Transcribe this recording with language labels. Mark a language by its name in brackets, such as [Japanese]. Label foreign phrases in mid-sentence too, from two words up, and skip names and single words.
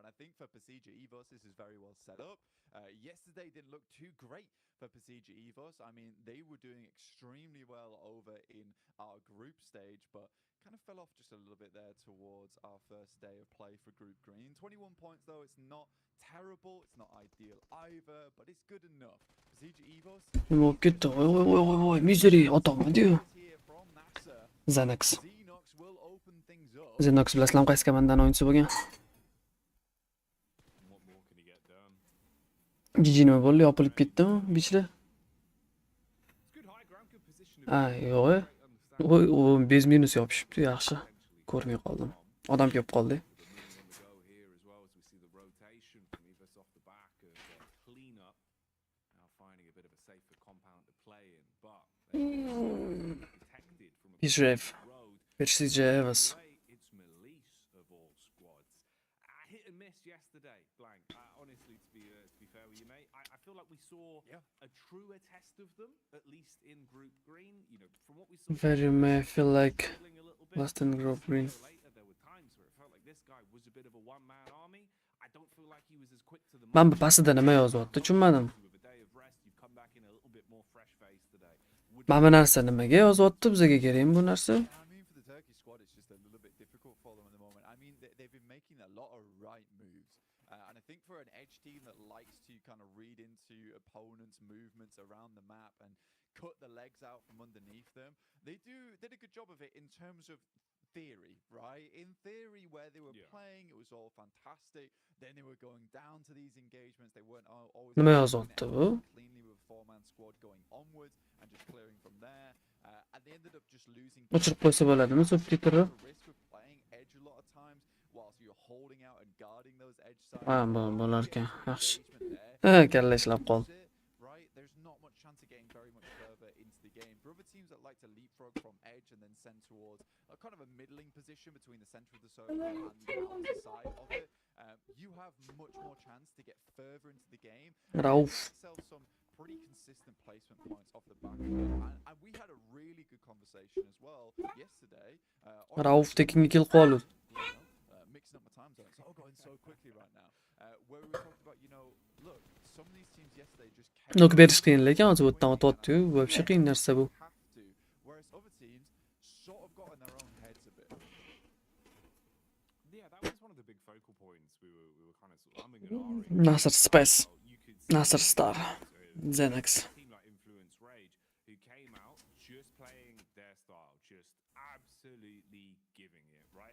[English] And I think for Pasija Evos, this is very well set up. Yesterday didn't look too great for Pasija Evos. I mean, they were doing extremely well over in our group stage, but kind of fell off just a little bit there towards our first day of play for Group Green. 21 points, though. It's not terrible. It's not ideal either, but it's good enough. Pasija Evos... [Uzbek] Nima bo'lib ketdi? Voy, Misery otolmadi-yu. Xanax. Xenox bilasizlar qaysi komandani o'yinchisi bo'lgan? GG nima bo'ldi? Yopilib ketdimi bichra? Yo'q. U [Russian] без минус [Uzbek] yopishibdi, yaxshi. Ko'rmay qoldim. Odam kelib qoldi. [English] Israel versus Javas. Hit and miss yesterday, Blank. Honestly, to be fair with you, mate, I feel like we saw a truer test of them, at least in Group Green. You know, from what we saw. Very may feel like lost in Group Green. There were times where it felt like this guy was a bit of a one-man army. I don't feel like he was as quick to the [Uzbek] Man bu pasida nima yozyapti, tushunmadim. [English] with a day of rest, you've come back in a little bit more fresh face today. Would [Uzbek] Mana bu narsa nimaga yozyapti? Bizga kerakmi bu narsa? [English] I mean, for the Turkey squad, it's just a little bit difficult for them at the moment. I mean, they've been making a lot of right moves. And I think for an edge team that likes to kind of read into opponents' movements around the map and cut the legs out from underneath them, they did a good job of it in terms of theory, right? In theory, where they were playing, it was all fantastic. Then they were going down to these engagements. They weren't always [Uzbek] Nima yozyapti bu? [English] cleanly with a four-man squad going onwards and just clearing from there. And they ended up just losing. [Uzbek] O'chirib qo'ysa bo'ladimi subtitrni? [English] Risk of playing edge a lot of times whilst you're holding out and guarding those edge sides. [Uzbek] Ha, bo'lar ekan. Yaxshi. [English] Engagement there. [Uzbek] Ha, kalla ishlab qoldi. [English] Right, there's not much chance of getting very much further into the game. For other teams that like to leapfrog from edge and then send towards a kind of a middling position between the center of the circle and the opposite side of it, you have much more chance to get further into the game. Rauf. Yourself some pretty consistent placement points off the back of it. And we had a really good conversation as well yesterday. [Uzbek] Rauf tekinga kelib qoldi. [English] Mixing up my time zones. It's all going so quickly right now. Where we were talking about, look, some of these teams yesterday just [Uzbek] Nok berish qiyin lekin hozir bu yerdan o'tyapti-yu. Вообще qiyin narsa bu. [English] have to, whereas other teams sort of got in their own heads a bit. Yeah, that was one of the big focal points. We were kind of umming and ahhing. Nasr Space. You could see Nasr Star. Xenex. a team like Influence Rage who came out just playing their style, just absolutely giving it, right?